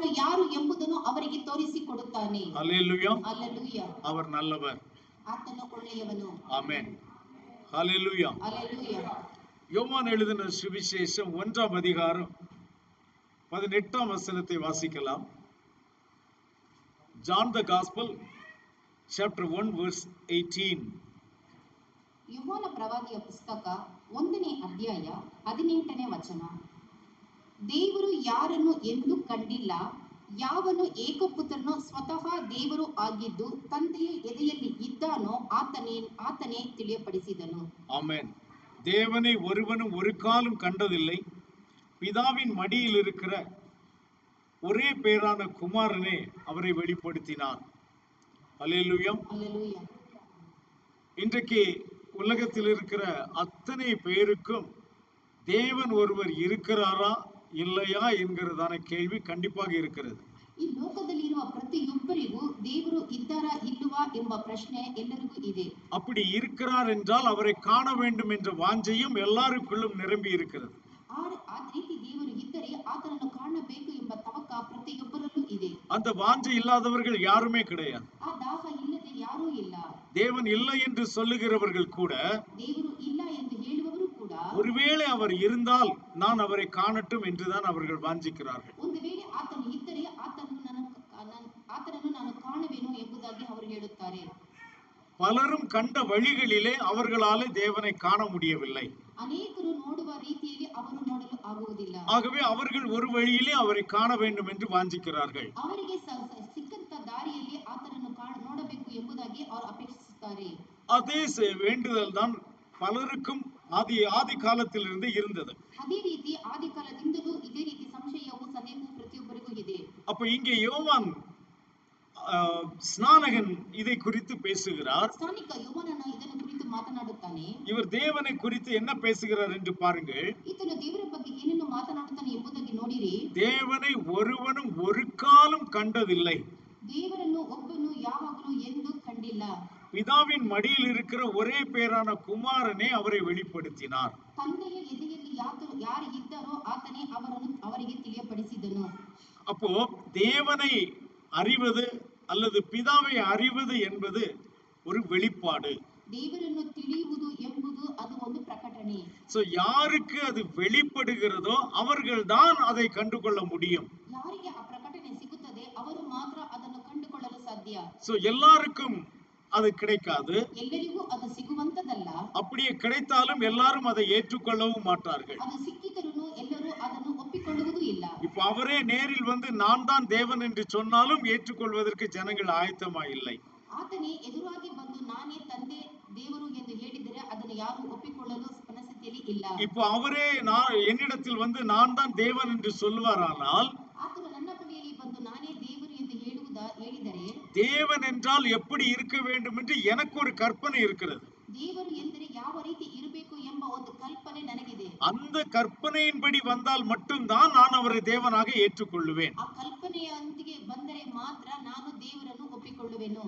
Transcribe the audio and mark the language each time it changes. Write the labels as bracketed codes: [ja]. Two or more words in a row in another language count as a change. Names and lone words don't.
[ta] அல்லேலூயா. அவர் நல்லவர். ஆமென். ஹல்லேலூயா. யோவான் எழுதின சுவிசேஷம் 1ஆம் அதிகாரம் 18ஆம் வசனத்தை வாசிக்கலாம். [en] John the Gospel chapter 1 verse 18. [kn] ಯೋಹಾನ ಪ್ರವಾದಿಯ ಪುಸ್ತಕ 1ನೇ ಅಧ್ಯಾಯ 18ನೇ ವಚನ. ದೇವರು ಯಾರನ್ನು ಎಂದೂ ಕಂಡಿಲ್ಲ, ಯಾವನು ಏಕಪುತ್ರನು ಸ್ವತಃ ದೇವರು ಆಗಿದ್ದು ತಂದೆಯ ಎದೆಯಲ್ಲಿ ಇದ್ದಾನೋ ಆತನೇ ತಿಳಿಯಪಡಿಸಿದನು. [ta] ஆமென். தேவனை ஒருவனும் ஒரு காலும் கண்டதில்லை, பிதாவின் மடியில் இருக்கிற ஒரே பேரான குமாரனே அவரை வெளிப்படுத்தினார். அல்லேலூயா. இன்றைக்கு உலகத்தில் இருக்கிற அத்தனை பேருக்கும் தேவன் ஒருவர் இருக்கிறாரா இல்லையா என்கிறதான கேள்வி கண்டிப்பாக இருக்கிறது. [kn] ಈ ಲೋಕದಲ್ಲಿರುವ ಪ್ರತಿಯೊಬ್ಬರಿಗೂ ದೇವರು ಇದ್ದಾರಾ ಇಲ್ಲವಾ ಎಂಬ ಪ್ರಶ್ನೆ ಎಲ್ಲರಿಗೂ ಇದೆ. [ta] அப்படி இருக்கிறார் என்றால் அவரை காண வேண்டும் என்ற வாஞ்சையும் எல்லாருக்குள்ளும் நிரம்பி இருக்கிறது. [kn] ಆ ರೀತಿ ದೇವರು ಇದ್ದರೆ ಆತನನ್ನು ಕಾಣಬೇಕು ಎಂಬ ತವಕ ಪ್ರತಿಯೊಬ್ಬರಲ್ಲೂ ಇದೆ. [ta] அந்த வாஞ்சை இல்லாதவர்கள் யாருமே கிடையாது. [kn] ಆ ದಾಹ ಇಲ್ಲದೆ ಯಾರೂ ಇಲ್ಲ. [ta] தேவன் இல்லை என்று சொல்லுகிறவர்கள் கூட, [kn] ದೇವರು ಇಲ್ಲ ಎಂದು ಹೇಳುವವರು ಕೂಡ, [ta] ஒருவேளை அவர் இருந்தால் நான் அவரை காணட்டும் என்றுதான் அவர்கள் வாஞ்சிக்கிறார்கள். [kn] ಒಂದು ವೇಳೆ ಆತನು ಇದ್ದರೆ ಆತನನ್ನು ನಾನು ಕಾಣುವೆನು ಎಂಬುದಾಗಿ ಅವರು ಹೇಳುತ್ತಾರೆ. [ta] பலரும் கண்ட வழிகளிலே அவர்களாலே தேவனை காண முடியவில்லை. [kn] ಅನೇಕರು ನೋಡುವ ರೀತಿಯಲ್ಲಿ ಅವರು ನೋಡಲು ಆಗುವುದಿಲ್ಲ. [ta] ஆகவே அவர்கள் ஒரு வழியிலே அவரை காண வேண்டும் என்று வாஞ்சிக்கிறார்கள். [kn] ಅವರಿಗೆ ಸಿಕ್ಕಂತ ದಾರಿಯಲ್ಲಿ ಆತನನ್ನು ನೋಡಬೇಕು ಎಂಬುದಾಗಿ ಅವರು ಅಪೇಕ್ಷಿಸುತ್ತಾರೆ. [ta] அதே வேண்டுதல் தான் பலருக்கும் ஆதி காலத்திலிருந்து இருந்தது. [kn] ಅದೇ ರೀತಿ ಆದಿಕಾಲದಿಂದಲೂ ಇದೇ ರೀತಿ ಸಂಶಯವೂ ಸಂದೇಹವೂ ಪ್ರತಿಯೊಬ್ಬರಿಗೂ ಇದೆ. [ta] அப்ப இங்கே யோவான் ஸ்நானகன் இதை குறித்து பேசுகிறார். [kn] ಸ್ನಾನಿಕ ಯೋಹಾನನು ಇದನ್ನು ಕುರಿತು ಮಾತನಾಡುತ್ತಾನೆ. [ta] இவர் தேவனை குறித்து என்ன பேசுகிறார் என்று பாருங்கள். [kn] ಈತನು ದೇವರ ಬಗ್ಗೆ ಏನನ್ನು ಮಾತನಾಡುತ್ತಾನೆ ಎಂಬುದಾಗಿ ನೋಡಿರಿ. [ta] தேவனை ஒருவனும் ஒரு காலும் கண்டதில்லை. [kn] ದೇವರನ್ನು ಒಬ್ಬನು ಯಾವಾಗಲೂ ಎಂದೂ ಕಂಡಿಲ್ಲ. [ta] பிதாவின் மடியில் இருக்கிற ஒரே பேரான குமாரனே அவரை வெளிப்படுத்தினார். [kn] ತಂದೆಯ ಎದೆಯಲ್ಲಿ ಯಾರು ಇದ್ದಾರೋ ಆತನೇ ಅವರಿಗೆ ತಿಳಿಯಪಡಿಸಿದನು. [ta] அப்போ தேவனை அறிவது அல்லது பிதாவை அறிவது என்பது ஒரு வெளிப்பாடு. [kn] ದೇವರನ್ನು ತಿಳಿಯುವುದು ಎಂಬುದು ಅದು ಒಂದು ಪ್ರಕಟಣೆ. [ta] சோ யாருக்கு அது வெளிப்படுகிறதோ அவர்கள்தான் அதை கண்டுகொள்ள முடியும். [kn] ಯಾರಿಗೆ ಆ ಪ್ರಕಟಣೆ ಸಿಗುತ್ತದೆ ಅವರು ಮಾತ್ರ ಅದನ್ನು ಕಂಡುಕೊಳ್ಳಲು ಸಾಧ್ಯ. [ta] சோ எல்லாருக்கும் அது கிடைக்காது. [kn] ಎಲ್ಲರಿಗೂ ಅದು ಸಿಗುವಂತದಲ್ಲ. [ta] அப்படியே கிடைத்தாலும் எல்லாரும் அதை ஏற்றுக்கொள்ளவும் மாட்டார்கள். [kn] ಅದು ಸಿಕ್ಕಿದರೂ ಎಲ್ಲರೂ ಅದನ್ನು ಒಪ್ಪಿಕೊಳ್ಳುವುದು ಇಲ್ಲ. [ta] இப்ப அவரே நேரில் வந்து நான் தான் தேவன் என்று சொன்னாலும் ஏற்றுக்கொள்வதற்கு ஜனங்கள் ஆயத்தமா இல்லை. [kn] ಆತನೇ ಎದುರಾಗಿ ಬಂದು ನಾನೇ ತಂದೆ ದೇವರು ಎಂದು ಹೇಳಿದರೆ ಅದನ್ನು ಯಾರು ಒಪ್ಪಿಕೊಳ್ಳಲು ಮನಸ್ಥಿತಿಯಲ್ಲಿ ಇಲ್ಲ. [ta] இப்போ அவரே என்னிடத்தில் வந்து நான் தான் தேவன் என்று சொல்வாரானால், [kn] ಆತನು ನನ್ನ ಬಳಿಯಲ್ಲಿ ಬಂದು ನಾನೇ ದೇವರು ಎಂದು ಹೇಳಿದರೆ, [ta] தேவன் என்றால் எப்படி இருக்க வேண்டும் என்று எனக்கு ஒரு கற்பனை இருக்கிறது. [kn] ದೇವರು ಎಂದರೆ ಯಾವ ರೀತಿ ಇರಬೇಕು ಎಂಬ ಒಂದು ಕಲ್ಪನೆ ನನಗಿದೆ. [ta] அந்த கற்பனையின்படி வந்தால் மட்டும்தான் நான் அவரை தேவனாக ஏற்றுக்கொள்ளுவேன். [kn] ಆ ಕಲ್ಪನೆಯೊಂದಿಗೆ ಬಂದರೆ ಮಾತ್ರ ನಾನು ದೇವರನ್ನು ಒಪ್ಪಿಕೊಳ್ಳುವೆನು.